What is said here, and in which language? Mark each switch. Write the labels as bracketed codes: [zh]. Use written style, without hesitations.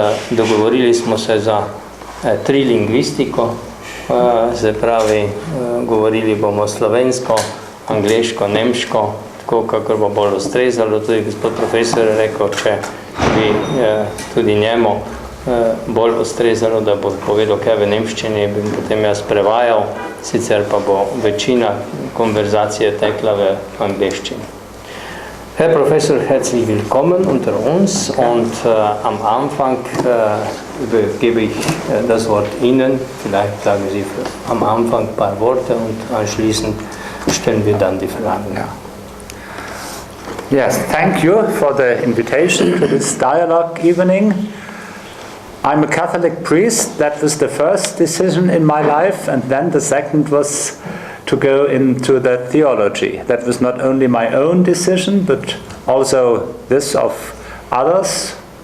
[sl] Dogovorili smo se za trilingvistiko, se pravi, govorili bomo slovensko, angleško, nemško, tako kakor bo bolj ustrezalo. Tudi gospod profesor je rekel, če bi tudi njemu bolj ustrezalo, da bo povedal kaj v nemščini, bi potem jaz prevajal, sicer pa bo večina konverzacije tekla v angleščini. [de] Herr Professor, herzlich willkommen unter uns und am Anfang gebe ich das Wort Ihnen. Vielleicht sagen Sie am Anfang ein paar Worte und anschließend stellen wir dann die Fragen. [en] Yes, thank you for the invitation to this dialogue evening. I'm a Catholic priest. That was the first decision in my life, and then the second was to go into the theology. That was not only my own decision, but also this of others.